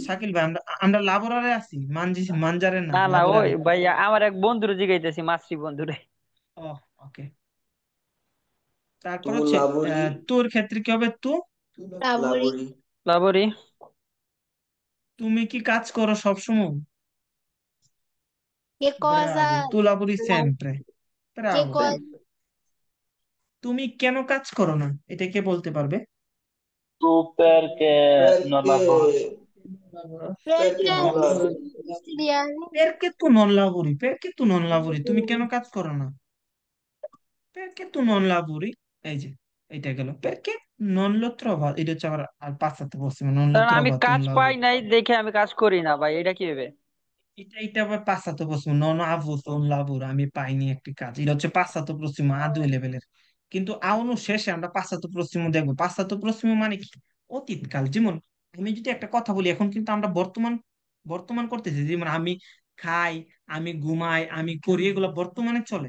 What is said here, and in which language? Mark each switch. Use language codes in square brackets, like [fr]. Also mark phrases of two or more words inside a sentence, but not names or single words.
[bn] শাকিল ভাই আমরা আমরা লাবোরারে আছি, মানজারে না, না না, ওই [it] লাবোরারে। [bn] ভাইয়া আমার এক বন্ধুরে জিগাইতেছি, মাসি বন্ধুরে। ও, ওকে, তারপর [it] tu [bn] হচ্ছে [it] lavori, [bn] তোর ক্ষেত্রে কি হবে, [it] lavori, lavori, লাবরি। [bn] তুমি কি কাজ করো সব সময়, [it] che cosa, [bn] ব্রাভো, [it] tu lavori la- sempre, che [bn] ব্রাভো। [it] cosa, sempre, [bn] তুমি কেন কাজ করো না, এটা কে বলতে পারবে, [it] Tu perché non lavori? perché, perché perché non devi lavori, studiare, perché tu non lavori, [bn] তুমি কেন কাজ করো না, [it] perché tu non lavori, [bn] এই যে এটা গেল, [it] perché non lo trovo, [bn] এটা হচ্ছে আবার আর পাঁচটাতে বসছে, [it] non lo [bn] কারণ আমি [it] trovato [bn] কাজ [it] un [bn] পাই [it] lavoro, [bn] নাই দেখে আমি কাজ করি না ভাই, এটা কি হবে? এটা আবার পাঁচটাতে বসছে, [it] non ho avuto un lavoro, [bn] আমি পাইনি একটি কাজ, এটা হচ্ছে পাঁচটাতে প্রশ্ন আ2 লেভেলের। কিন্তু আউনো শেষে আমরা পাঁচটাতে প্রশ্ন দেখবো, পাঁচটাতে প্রশ্ন মানে কি, অতীতকাল, যেমন আমি যদি একটা কথা বলি, এখন কিন্তু আমরা বর্তমান বর্তমান করতেছি, যেমন আমি খাই, আমি ঘুমাই, আমি করি, এগুলো বর্তমানে চলে।